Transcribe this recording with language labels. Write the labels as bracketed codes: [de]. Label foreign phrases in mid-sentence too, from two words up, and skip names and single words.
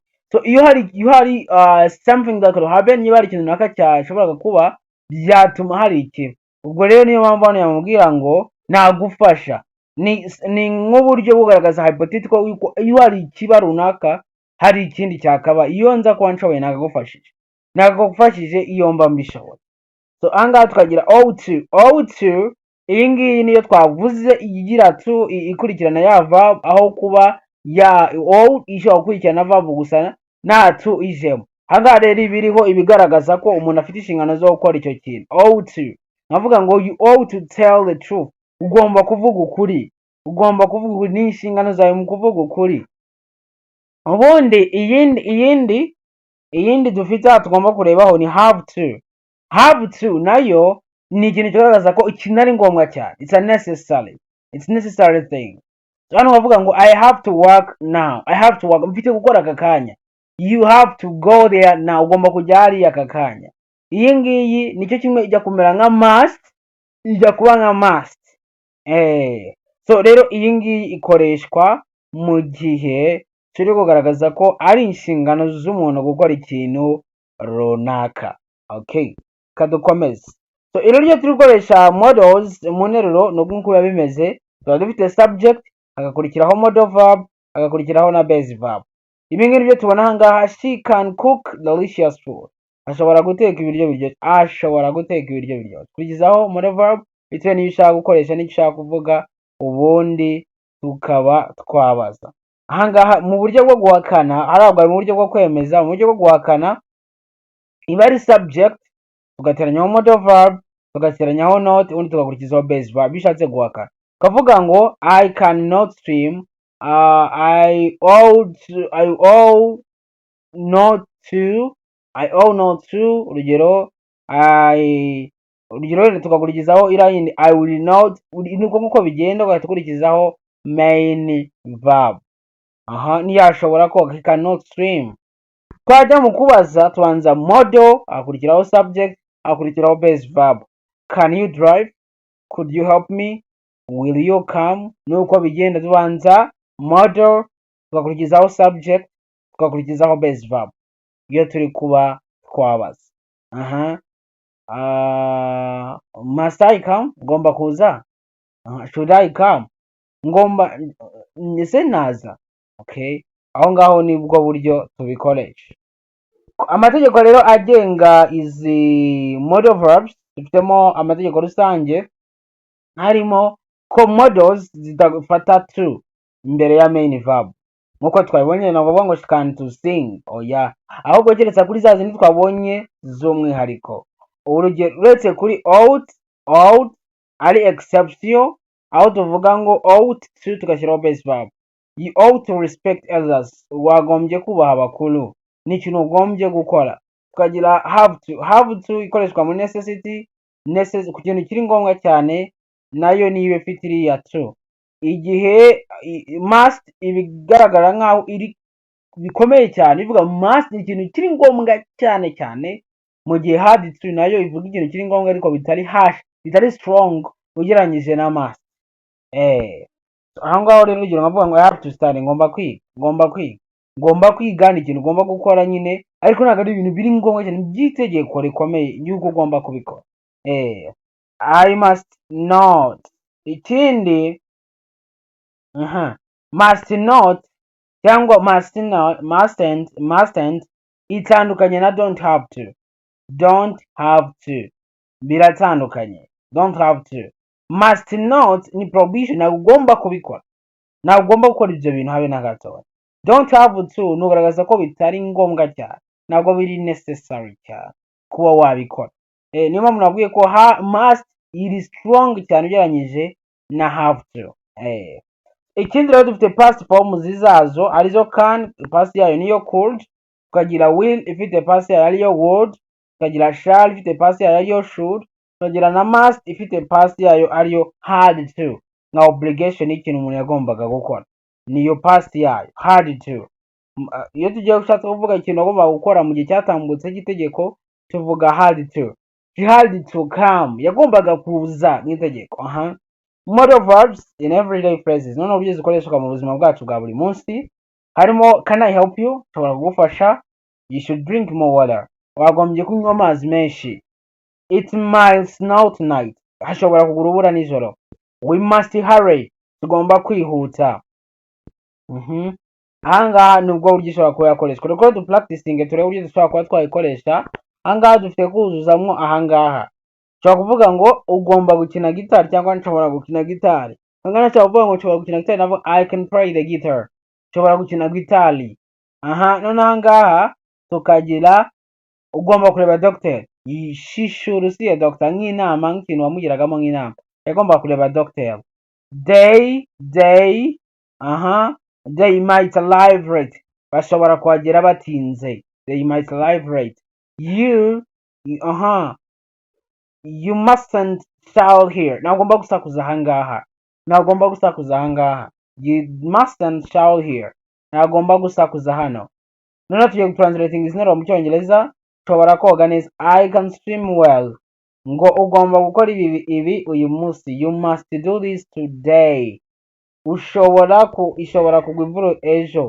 [en] So [rw] iyo hari [en] something that could happen, [rw] niba hari ikintu runaka cyashoboraga kuba byatuma hari ikiba, ubwo rero niyo mpamvu hano yamubwira ngo nagufasha. Ni nk'uburyo bugaragaza hypothetical yuko iyo hari ikiba runaka hari ikindi cyakaba, iyo nza kuba nshoboye nakagufashije iyo mba mbishoboye. So ahangaha tukagira [en] ought to, [rw] iyi ngiyi niyo twavuze igira to ikurikirana ya verb, aho kuba ya ought ishobora gukurikirana verb gusa nta to ijemo. Ahangaha rero ibiriho ibigaragaza ko umuntu afite inshingano zo gukora icyo kintu. [en] Ought to, [rw] navuga ngo [en] you ought to tell the truth, [rw] ugomba kuvuga ukuri, ni inshingano zawe mu kuvuga ukuri. Ubundi iyindi dufite aha tugomba kurebaho ni [en] have to [rw] nayo ni ikintu kigaragaza ko ikintu ari ngombwa cyane. [en] It's necessary thing. [rw] Hano bavuga ngo [en] I have to work now, [rw] mfite gukora aka kanya. [en] You have to go there now, [rw] ugomba kujya hariya aka kanya. Iyi ngiyi nicyo kimwe ijya kumera nka must, ijya kuba nka must. So rero iyi ngiyi ikoreshwa mu gihe turi kugaragaza ko ari inshingano z'umuntu gukora ikintu runaka. Okay, kadukomeze. So iro ryo turi gukoresha modals mu nteruro no nk'uko biba bimeze, tuba dufite subject, hagakurikiraho [en] modal verb, [rw] hagakurikiraho na [en] base verb. [rw] Ibi ngibi byo tubona ahangaha, [en] she can cook delicious food, [rw] ashobora guteka ibiryo biryoshye. Tugizaho [en] modal verb [rw] bitewe n'iyo ushaka gukoresha n'icyo ushaka kuvuga, ubundi tukaba twabaza. Ahangaha mu buryo bwo guhakana, harabwa mu buryo bwo kwemeza. Mu buryo bwo guhakana iba ari subject, tugateranyaho [en] modal verb, [rw] tugateranyaho not, ubundi tugakurikizaho [en] base verb [rw] bishatse guhakana. Kavuga ngo I cannot swim, I ought not to, urugero tugakurikizaho irayindi [en] I will not, [rw] nuko nguko bigenda, ugahita ukurikizaho [en] main verb. [rw] Ntiyashobora koga, [en] he cannot swim. [rw] Twajya mu kubaza tubanza modal, hakurikiraho subject, hakurikiraho [en] base verb. Can you drive? Could you help me? Will you come? [rw] Nuko bigenda, tubanza modal, tugakurikizaho subject, tugakurikizaho [en] base verb [rw] iyo turi kuba twabaza. [en] Must I come? [rw] Ngomba kuza. [en] Should I come? [rw] Ngomba ese naza. Okay, aho ngaho nibwo buryo tubikoresha. Amategeko rero agenga izi [en] modal verbs, [rw] dufitemo amategeko rusange, harimo ko modals zidafata to imbere ya [en] main verb, [rw] nkuko twabonye navuga ngo [en] she can to sing, [rw] oya, ahubwo keretse kuri za zindi twabonye z'umwihariko. Urugero uretse kuri ought ari exception, aho tuvuga ngo [en] ought to [rw] tugashyiraho [en] base verb. You ought to respect others, [rw] wagombye kubaha abakuru, ni ikintu ugombye gukora. Tukagira [en] have to [rw] ikoreshwa muri necessity, ku kintu kiri ngombwa cyane, nayo niyo ifite iriya to. Igihe must ibigaragara nkaho iri bikomeye cyane, ivuga must ni ikintu kiri ngombwa cyane, mu gihe [en] had to [rw] nayo ivuga ikintu kiri ngombwa ariko bitari strong ugereranyije na must. aho ngaho rero urugero nkavuga ngo [en] I have to study, [rw] ngomba kwiga ni ikintu ugomba gukora nyine, ariko ntabwo ari ibintu biri ngombwa cyane by'itegeko rikomeye yuko ugomba kubikora. [en] I must not. [rw] Ikindi [en] must not [rw] cyangwa mustn't itandukanye na [en] don't have to. Don't have to [rw] biratandukanye. [en] Don't have to. Must not [rw] ni prohibition, ntabwo ugomba kubikora, ntabwo ugomba gukora ibyo bintu habe na gatoya. [en] Don't have to [rw] nugaragaza ko bitari ngombwa cyane, ntabwo biri necessary cyane kuba wabikora. Niyo mpamvu navuye ko must iri strong cyane ugereranyije na [en] have to. [rw] Ikindi rero dufite [en] past form [rw] zizazo arizo can, past yayo niyo could, tukagira will ifite past yayo ariyo would, tukagira shall ifite past yayo ariyo should, tukagira na must ifite past yayo ariyo [en] had to. [rw] Nka obligation ikintu umuntu yagombaga gukora niyo past yayo [en] had to. [rw] Iyo tugiye gushaka kuvuga ikintu agomba gukora mu gihe cyatambutse cy'itegeko tuvuga [en] had to. She had to come, [rw] yagombaga kuza nk'itegeko. [en] Modal verbs in everyday phrases, [rw] none uburyo zikoreshwa mu buzima bwacu bwa buri munsi harimo [en] can I help you, [rw] nshobora kugufasha. [en] You should drink more water, [rw] wagombye kunywa amazi menshi. [en] It might snow tonight, [rw] hashobora kugwa urubura nijoro. [en] We must hurry, [rw] tugomba kwihuta. Ahangaha nubwo buryo ushobora kuba yakoreshwa, rero du practicing turebe uburyo dushobora kuba twayikoresha. Ahangaha dufite kuzuzamwo ahangaha nshobora kuvuga ngo ugomba gukina gitari cyangwa nshobora gukina gitari. Ahangaha nshobora kuvuga ngo nshobora gukina gitari, nabo [en] I can play the guitar, [rw] nshobora gukina gitari. None ahangaha tukagira ugomba kureba doctor, [en] she should see a doctor, [rw] nk'inama nk'ikintu wamugiragamo nk'inama, yagomba kureba doctor. [en] They might arrive late, [rw] bashobora kuhagera batinze. [en] They might arrive late. You mustn't shout here, [rw] ntagomba gusakuza ahangaha, ntagomba gusakuza ahangaha. [en] You mustn't shout here, [rw] ntagomba gusakuza hano. Noneho tugiye translating izi nteruro mu cyongereza, nshobora koga neza. [en] I can swim well, [rw] ngo ugomba gukora ibi uyu munsi. [en] You must do this today, [rw] ishobora kugwa imvura ejo.